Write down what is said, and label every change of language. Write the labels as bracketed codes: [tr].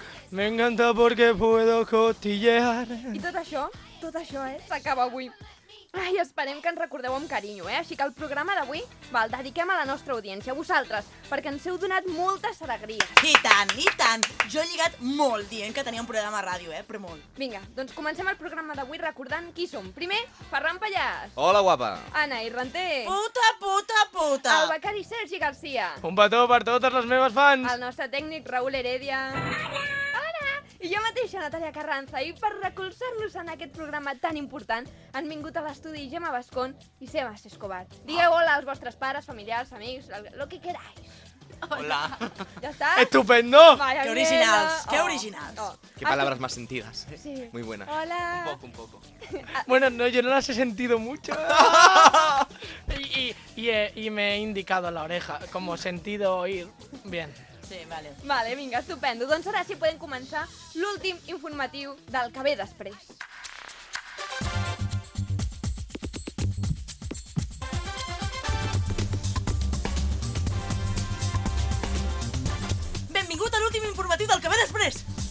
[es] Me encanta porque puedo cotillear. [ca] I tot això, s'acaba avui. Ai, esperem que ens recordeu amb carinyo, eh? Així que el programa d'avui, el dediquem a la nostra audiència, a vosaltres, perquè ens heu donat moltes alegries. I tant. Jo he lligat molt dient que tenia un programa a ràdio, eh? Però molt. Vinga, doncs comencem el programa d'avui recordant qui som. Primer, Ferran Pallàs. Hola, guapa. Anna Irranter. Puta. El becari Sergi García. Un petó per totes les meves fans. El nostre tècnic Raül Heredia. I jo mateixa, Natàlia Carranza, i per recolzar-nos en aquest programa tan important, han vingut a l'estudi Gemma Bascón i Sebas Escobar. Digueu hola als vostres pares, familiars, amics, [es] lo que queráis. [ca] Hola. Ja està? [es] Estupendo. [ca] Vaya, que originals, oh. Que originals. Oh. [es] Que palabras más sentidas. Sí. Muy buenas. Hola. Un poco. Bueno, no, yo no las he sentido mucho. y me he indicado la oreja, como sentido oír. Bien. Sí, vale. [ca] Vale, vinga, estupendo. Doncs ara sí podem començar l'últim informatiu del que ve després. Benvingut a l'últim informatiu del que ve després!